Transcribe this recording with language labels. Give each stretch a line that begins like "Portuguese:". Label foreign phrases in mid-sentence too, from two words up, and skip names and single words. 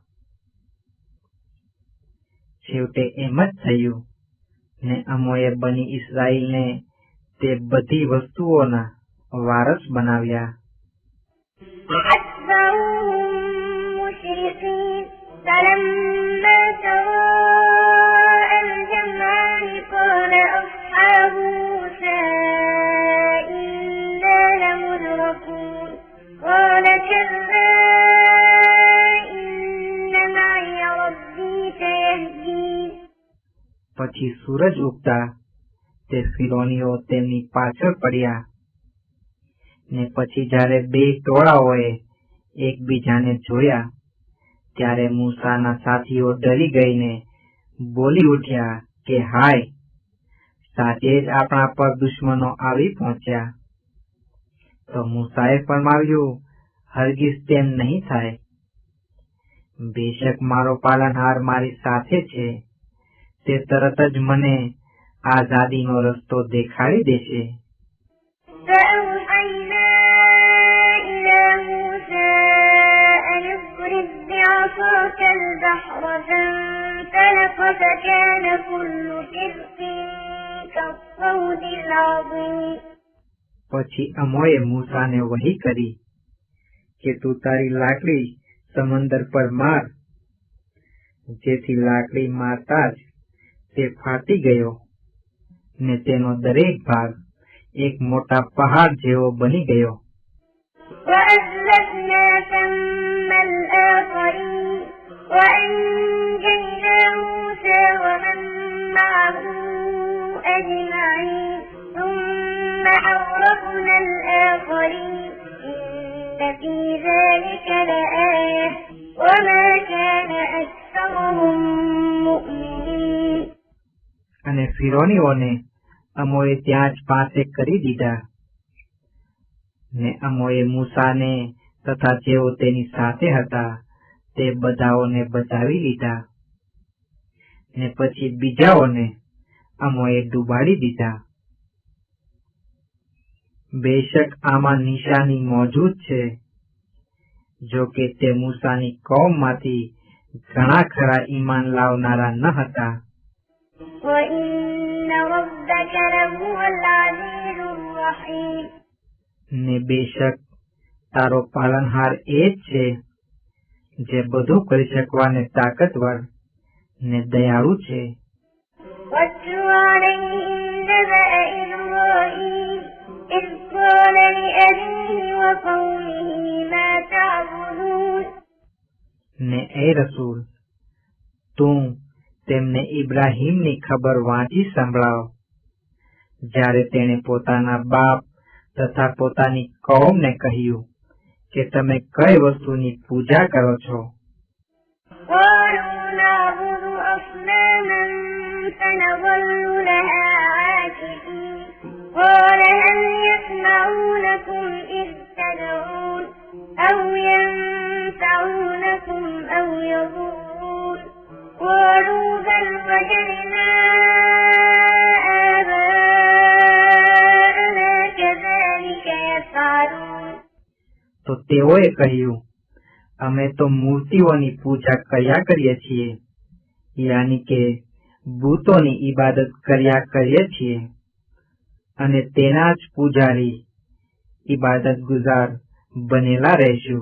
Gujarati: છેવટે એમ જ થયું ને અમોએ બની ઇસ્રાઈલને તે બધી વસ્તુઓના વારસ બનાવ્યા.
Arabic: فأتبعوهم مشرقين فلما تراءى الجمعان قال أصحاب موسى إنا لمدركون قال كلا إن معي ربي سيهدين.
Gujarati: પછી સૂરજ ઉગતા તે ફિરૌનીઓ તેમની પાછળ પડ્યા ને પછી જ્યારે બે ટોળાઓએ એકબીજાને જોયા ત્યારે મૂસાના સાથીઓ ડરી ગઈને બોલી ઉઠ્યા કે હાય, સાથે જ આપણા પર દુશ્મનો આવી પહોંચ્યા. તો મૂસાએ ફરમાવ્યું, હરગીઝ તેમ નહીં થાય, બેશક મારો પાલનહાર મારી સાથે છે, તે તરત જ મને આઝાદીનો રસ્તો દેખાડી દેશે.
Arabic: فأوحينا إلى موسى أن اضرب بعصاك البحر فانفلق فكان كل فرق كالطود العظيم.
Gujarati: પછી અમોએ મૂસાને વહી કરી કે તું તારી લાકડી સમંદર પર માર, જેથી લાકડી મારતા જ તે ફાટી ગયો ને તેનો દરેક ભાગ એક મોટા પહાડ જેવો બની ગયો.
Arabic: وأزلفنا ثم الآخرين وأنجينا موسى ومن معه أجمعين ثم أغرقنا الآخرين إن في ذلك لآية وما كان أكثرهم مؤمنين.
Gujarati: અને ફિરૌનીઓને અમોએ ત્યાં જ પાસે કરી દીધા ને અમોએ મૂસાને તથા જેઓ તેની સાથે હતા તે બધાઓને બચાવી લીધા ને પછી બીજાઓને અમોએ ડૂબાડી દીધા. બેશક આમાં નિશાની મોજૂદ છે, જો કે તે મૂસાની કૌમમાંથી ઘણા ખરા ઈમાન લાવનારા ન હતા.
Arabic: وإن ربك لهو العزيز الرحيم.
Gujarati: ને બેશક તારો પાલનહાર એ જ છે જે બધું કરી શકવાને તાકતવર ને દયાળુ છે.
Arabic: واتل عليهم نبأ إبراهيم إذ قال لأبيه وقومه ما تعبدون.
Gujarati: ને એ રસૂલ, તું તેમને ઇબ્રાહીમની ખબર વાંચી સંભળાવ, જ્યારે તેણે પોતાના બાપ તથા પોતાની કૌમને કહ્યું કે તમે કઈ વસ્તુની પૂજા કરો છો.
Arabic: قالوا نعبد أصناما فنظل لها عاكفين قال هل يسمعونكم إذ تدعون أو ينفعونكم أو يضرون قالوا بل وجدنا آباءنا كذلك يفعلون.
Gujarati: તો તેઓએ કહ્યું, અમે તો મૂર્તિઓની પૂજા કર્યા કરીએ છીએ, યાની કે ભૂતોની ઈબાદત કર્યા કરીએ છીએ અને તેના જ પૂજારી ઈબાદત ગુજાર બનેલા રહેશું.